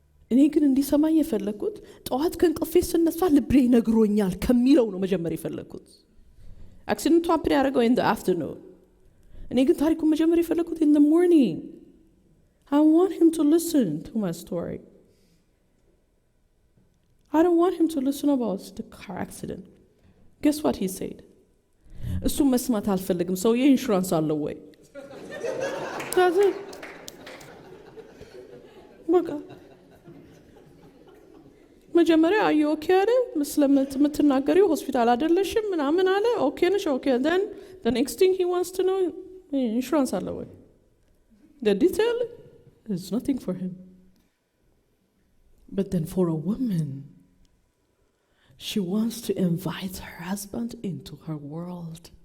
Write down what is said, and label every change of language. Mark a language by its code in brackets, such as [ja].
[am] እኔ ግን እንዲሰማኝ የፈለኩት ጠዋት ከእንቅልፌ ስነሳ ልቤ ነግሮኛል ከሚለው ነው መጀመር የፈለኩት። አክሲደንቱ አፕሪ ያደረገው [en] in the afternoon። [am] እኔ ግን ታሪኩን መጀመር የፈለኩት [en] in the morning። I want him to listen to my story. I don't want him to listen about the car accident. Guess what he said? [am] እሱ መስማት አልፈልግም። ሰው የኢንሹራንስ አለው ወይ? በቃ መጀመሪያ አዩ ኦኬ አለ ስለምትናገሪው ሆስፒታል አይደለሽም ምናምን አለ ኦኬ ነሽ ኦኬ [en] then the next thing he wants to know insurance [am] አለ ወይ [en] the detail is nothing for him but then for a woman she wants to invite her husband into her world